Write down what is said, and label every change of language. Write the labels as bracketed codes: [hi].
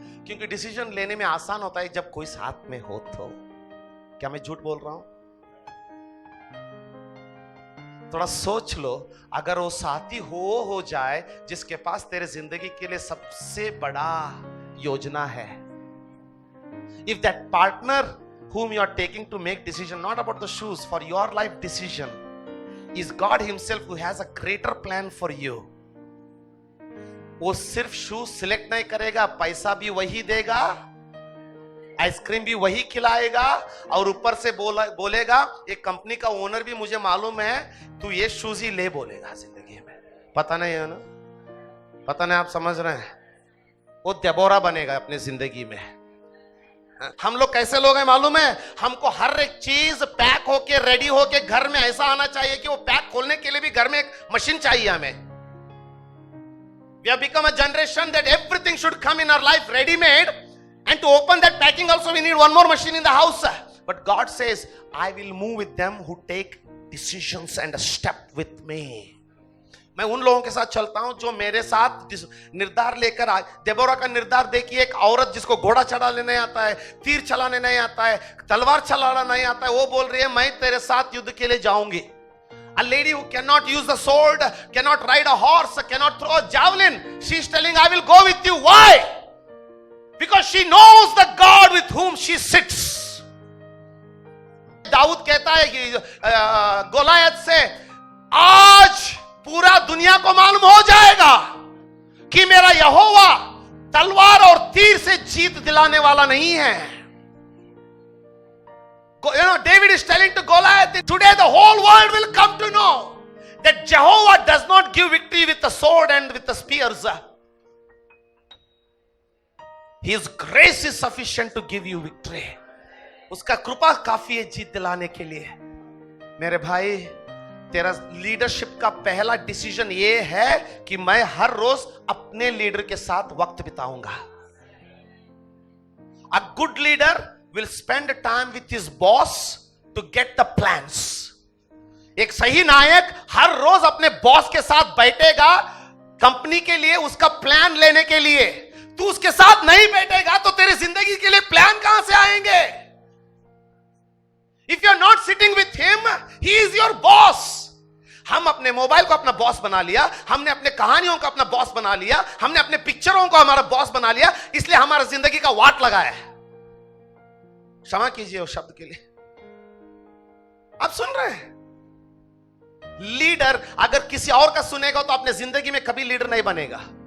[hi] क्योंकि डिसीजन लेने में आसान होता है जब कोई साथ में हो तो। क्या मैं झूठ बोल रहा हूं? थोड़ा सोच लो, अगर वो साथी हो जाए जिसके पास तेरे जिंदगी के लिए सबसे बड़ा योजना है. [en] If that partner whom you are taking to make decision not about the shoes for your life decision is God himself who has a greater plan for you. [hi] वो सिर्फ शूज सिलेक्ट नहीं करेगा, पैसा भी वही देगा, आइसक्रीम भी वही खिलाएगा, और ऊपर से बोलेगा एक कंपनी का ओनर भी मुझे मालूम है तू ये शूज ही ले बोलेगा जिंदगी में. पता नहीं है ना, पता नहीं आप समझ रहे हैं. वो देबोरा बनेगा अपने जिंदगी में. हम लोग कैसे लोग हैं मालूम है, हमको हर एक चीज पैक होके रेडी होके घर में ऐसा आना चाहिए कि वो पैक खोलने के लिए भी घर में एक मशीन चाहिए हमें. [en] We have become a generation that everything should come in our life ready made, and to open that packing also we need one more machine in the house. But God says, I will move with them who take decisions and step with me. [hi] मैं उन लोगों के साथ चलता हूं जो मेरे साथ निर्धार लेकर आए. देबोरा का निर्धार देखिए, एक औरत जिसको घोड़ा चढ़ाने नहीं आता है, तीर चलाने नहीं आता है, तलवार चलाना नहीं आता है, वो बोल रही है मैं तेरे साथ युद्ध के लिए जाऊंगी. [en] A lady who cannot use the sword, cannot ride a horse, cannot throw a javelin, she is telling I will go with you. Why? Because she knows the God with whom she sits. [hi] Dawood कहता है कि Goliath से, आज पूरा दुनिया को मालूम हो जाएगा कि मेरा यहोवा तलवार और तीर से जीत दिलाने वाला नहीं है. [en] David is telling to Goliath, today the whole world will come to know that Jehovah does not give victory with the sword and with the spears. His grace is sufficient to give you victory. [hi] उसका कृपा काफी है जीत दिलाने के लिए. मेरे भाई, तेरा लीडरशिप का पहला डिसीजन ये है कि मैं हर रोज अपने लीडर के साथ वक्त बिताऊंगा. [en] A good leader will spend time with his boss to get the plans. [hi] एक सही नायक हर रोज अपने बॉस के साथ बैठेगा कंपनी के लिए उसका प्लान लेने के लिए. तू उसके साथ नहीं बैठेगा तो तेरी जिंदगी के लिए प्लान कहां से आएंगे? [en] If you are not sitting with him, he is your boss. [hi] हम अपने मोबाइल को अपना बॉस बना लिया, हमने अपने कहानियों को अपना बॉस बना लिया, हमने अपने पिक्चरों को हमारा बॉस बना लिया, इसलिए हमारा जिंदगी का वाट लगा है. क्षमा कीजिए उस शब्द के लिए. आप सुन रहे हैं? लीडर अगर किसी और का सुनेगा तो अपने जिंदगी में कभी लीडर नहीं बनेगा.